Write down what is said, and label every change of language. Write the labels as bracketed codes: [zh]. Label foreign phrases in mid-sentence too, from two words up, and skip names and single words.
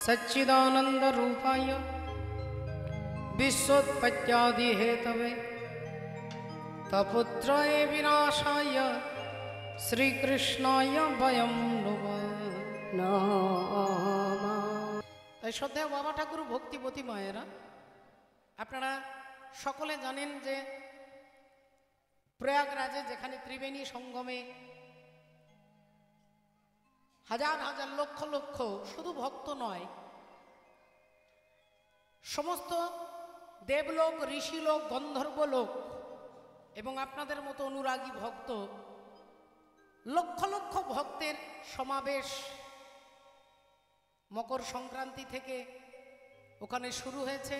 [sa] सच्चिदानंद रूपाय विश्वोत्पत्त्यादि हेतवे तपुत्राय विनाशाय श्रीकृष्णाय वयं नमः। [bn] তাই শ্রদ্ধেয় বাবা ঠাকুর ভক্তিবতী মায়েরা, আপনারা সকলে জানেন যে প্রয়াগরাজে যেখানে ত্রিবেণী সঙ্গমে হাজার হাজার লক্ষ লক্ষ শুধু ভক্ত নয়, সমস্ত দেবলোক, ঋষিলোক, গন্ধর্বলোক এবং আপনাদের মতো অনুরাগী ভক্ত, লক্ষ লক্ষ ভক্তের সমাবেশ মকর সংক্রান্তি থেকে ওখানে শুরু হয়েছে।